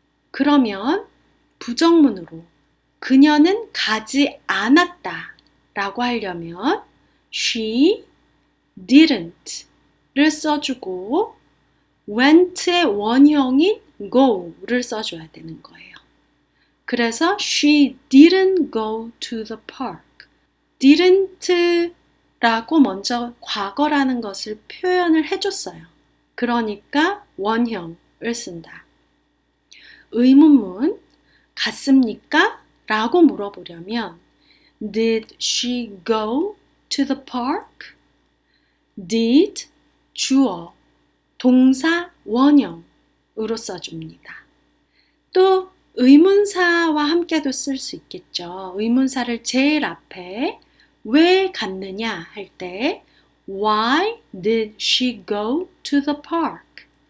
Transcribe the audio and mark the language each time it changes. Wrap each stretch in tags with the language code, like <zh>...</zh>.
<ko>그러면 부정문으로 그녀는 가지 않았다 라고 하려면 she didn't 를 써주고 went의 원형인 go를 써줘야 되는 거예요.</ko> <en>그래서 she didn't go to the park.</en> <ko>didn't 라고 먼저 과거라는 것을 표현을 해줬어요. 그러니까 원형을 쓴다. 의문문 갔습니까? 라고 물어보려면</ko> <en>Did she go to the park?</en> <ko>Did 주어, 동사, 원형으로 써줍니다. 또 의문사와 함께도 쓸 수 있겠죠. 의문사를 제일 앞에 왜 갔느냐 할 때</ko> <en>Why did she go to the park?</en>